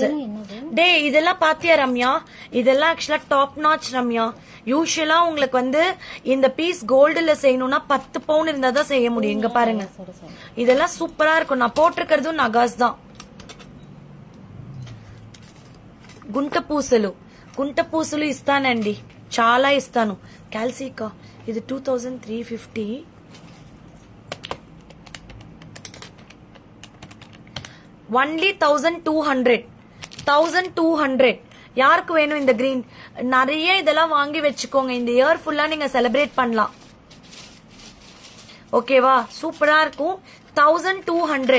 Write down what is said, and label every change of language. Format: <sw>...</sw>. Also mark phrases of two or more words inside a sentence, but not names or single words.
<ta>டே இதெல்லாம் பாத்தியா ரம்யா? இதெல்லாம் ஆக்சுவலா</ta> <en>top notch</en> <ta>ரம்யா. யூஸ்வலா உங்களுக்கு வந்து இந்த பீஸ் கோல்டுல செய்யணும்னா 10 பவுன் இருந்தா தான் செய்ய முடியும். இங்க பாருங்க, இதெல்லாம் சூப்பரா இருக்கும். நான் போட்டிருக்கிறதும் நகாஸ் தான்.</ta> <te>గుంట పూసలు ఇస్తానండి, చాలా ఇస్తాను. క్యాల్సికా ఇది 2350.</te> <ta>ஒன்லி 1200. யாருக்கு வேணும் இந்த கிரீன்? நிறைய இதெல்லாம் வாங்கி வச்சுக்கோங்க, இந்த</ta> <en>year fulla</en> <ta>நீங்க செலிப்ரேட் பண்ணலாம். ஓகேவா? சூப்பரா இருக்கும். 1200.</ta>